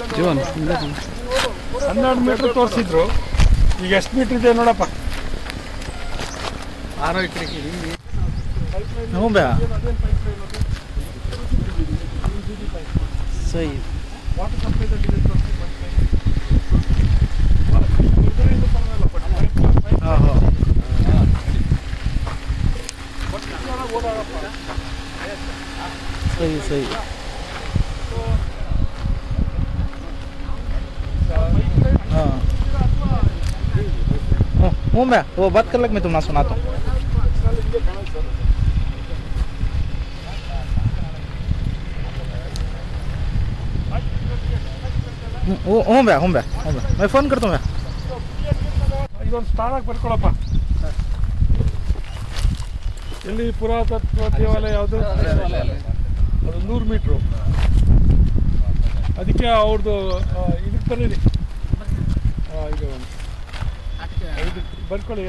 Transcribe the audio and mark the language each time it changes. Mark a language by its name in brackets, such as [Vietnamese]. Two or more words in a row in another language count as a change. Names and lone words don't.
[Kannada] 12 ಮೀಟರ್ ತೋರಿಸಿದ್ರು. ಈಗ ಎಷ್ಟು ಮೀಟರ್ ಇದೆ ನೋಡಪ್ಪ. 6 [Hindi] सही [Kannada] ವಾಟರ್ ಸಪ್ಲೈದಲ್ಲಿ [Hindi] सही सही हाँ हूँ मैं वो बात कर लग मैं तुम्हें सुनाता हूँ. हूँ मैं फ़ोन करता हूँ. [Kannada] ಇದೊಂದು ಸ್ಥಾನಕ್ಕೆ ಬರ್ಕೊಳಪ್ಪ. ಎಲ್ಲಿ ಪುರಾತತ್ವ ದೇವಾಲಯ ಯಾವುದು? ಅದು 100 ಮೀಟ್ರು. ಅದಕ್ಕೆ ಅವ್ರದ್ದು ಇದಕ್ಕೆ ಬರೀರಿ. ಇದು ಬರ್ಕೊಳ್ಳಿ.